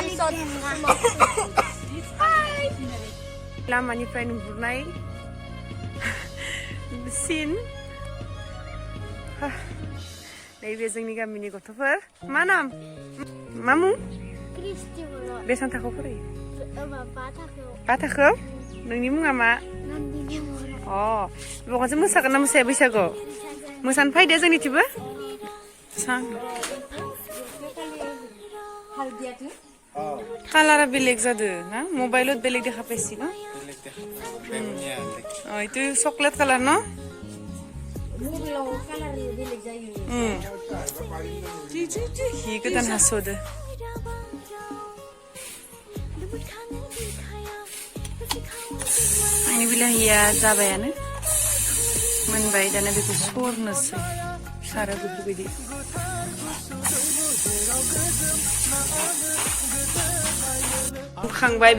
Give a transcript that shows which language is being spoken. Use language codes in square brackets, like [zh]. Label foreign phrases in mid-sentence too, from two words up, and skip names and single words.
[brx] लामानिफ्राय नुहुरनाय सिन नैबे जोंनि गामिनि गथ'फोर मा नाम मा मुं बेसेबां थाखोआव फरायो बा थाखोआव नोंनि मुङा मा बेवहायसो मोसागोन ना मोसाया बैसागुआव मोसानो फैदो जोंनिथिंबो कालारा बेलेग जादों ना मबाइलाव बेलेग [as] দেখা পাইছি না এইটো চকলেট কালার না [brx] मबाइलाव कालार बेलेग जायो हि गोदान हास'दो आंनि बिलाहिया जाबायानो मोनबाय दाना बेखौ सरनोसै सारा बेफोरबायदि रुखांबाय